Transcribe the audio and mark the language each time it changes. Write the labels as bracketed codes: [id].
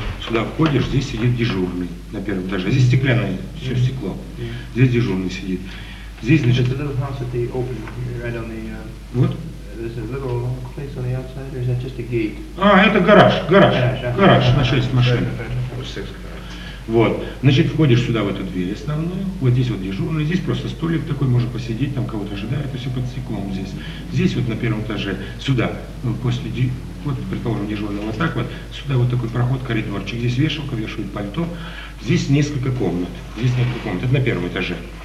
[ru] Сюда входишь, здесь сидит дежурный на первом этаже. Здесь стеклянное, все стекло. Здесь дежурный сидит. Здесь, значит, [en] it's a little house at the open, right on the... [ru] Вот. [en] There's a little place on the outside, or is that just a gate? [ru] А, это гараж. Гараж на 6 машин. Вот. Значит, входишь сюда, в эту дверь основную. Вот здесь вот дежурный. Здесь просто столик такой, можно посидеть, там кого-то ожидают. Это все под стеклом здесь. Здесь вот на первом этаже, сюда, после... Вот, предположим, дежурный вот так вот. Сюда вот такой проход, коридорчик. Здесь вешалка, вешают пальто. Здесь несколько комнат. Здесь несколько комнат. Это на первом этаже.